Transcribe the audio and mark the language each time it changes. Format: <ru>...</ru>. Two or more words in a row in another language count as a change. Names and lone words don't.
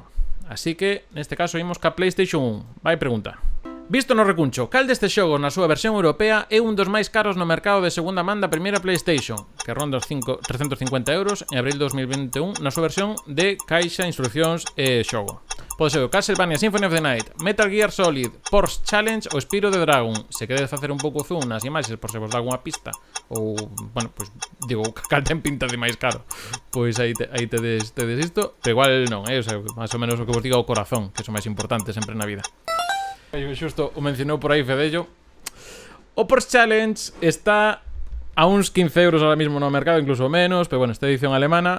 <gl>Así que, neste caso, imos ca PlayStation 1. Vai pregunta. Visto no recuncho, cal destes xogos na súa versión europea é un dos máis caros no mercado de segunda man da primeira PlayStation, que ronda os 350 euros en abril de 2021 na súa versión de caixa, instruccións e xogo? Pode ser o Castlevania Symphony of the Night, Metal Gear Solid, Porsche Challenge ou Spyro the Dragon. Se queredes facer un pouco zoom nas imaxes por se vos dá alguna pista, ou, bueno, pois digo, cal ten pinta de máis caro, pois aí tedes isto, pero igual non,</gl> <es>o sea,</es> <gl>máis ou menos o que vos diga o corazón, que é o máis importante sempre na vida. Xusto o mencionou por aí Fedello. O Porsche Challenge está a uns 15 euros</gl> <es>ahora mismo</es> <gl>no mercado, incluso menos, pero bueno, esta edición alemana.</gl>